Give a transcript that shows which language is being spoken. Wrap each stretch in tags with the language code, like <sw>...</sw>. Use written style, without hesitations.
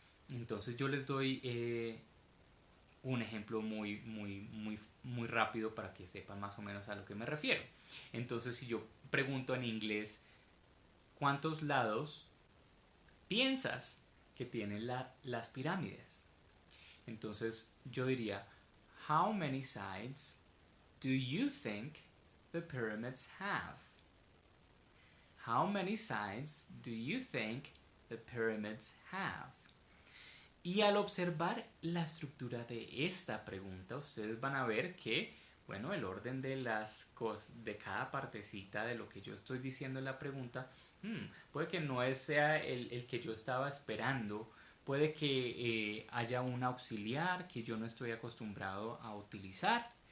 <es>Entonces yo les doy un ejemplo muy rápido para que sepan más o menos a lo que me refiero. Entonces, si yo pregunto en inglés, ¿cuántos lados piensas que tienen las pirámides?</es> <en>Entonces yo diría, how many sides do you think the pyramids have? How many sides do you think the pyramids have?</en> <es>Y al observar la estructura de esta pregunta, ustedes van a ver que, bueno, el orden de las cosas, de cada partecita de lo que yo estoy diciendo en la pregunta, puede que no sea el que yo estaba esperando. Puede que haya un auxiliar que yo no estoy acostumbrado a utilizar.</es>